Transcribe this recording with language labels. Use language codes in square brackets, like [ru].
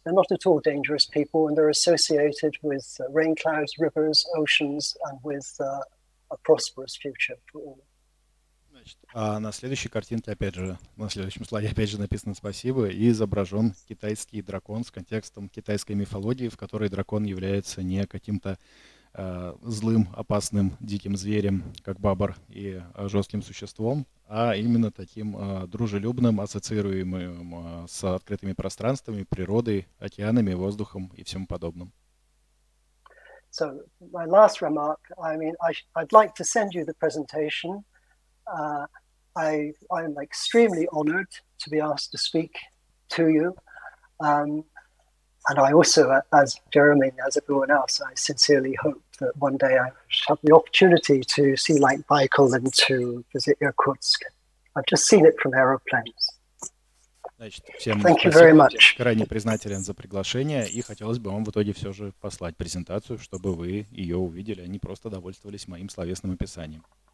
[en] They're not at all dangerous people, and they're associated with rain clouds, rivers, oceans, and with a prosperous future for all. [ru] Значит, а на следующей картинке, опять же, на следующем слайде, опять же, написано «Спасибо» и изображен китайский дракон с контекстом китайской мифологии, в которой дракон является не каким-то злым, опасным, диким зверем, как бабр, и жестким существом, а именно таким дружелюбным, ассоциируемым с открытыми пространствами, природой, океанами, воздухом и всем подобным. [en] So my last remark, I mean, I'd like to send you the presentation. I'm extremely honored to be asked to speak to you. And I also, as Jeremy, as everyone else, I sincerely hope that one day I have the opportunity to see Light Baikal and to visit Irkutsk. I've just seen it from aeroplanes. [ru] Значит, всем [en] Thank you very [ru] спасибо, [en] much. [ru] крайне признателен за приглашение, и хотелось бы вам в итоге все же послать презентацию, чтобы вы ее увидели, а не просто довольствовались моим словесным описанием.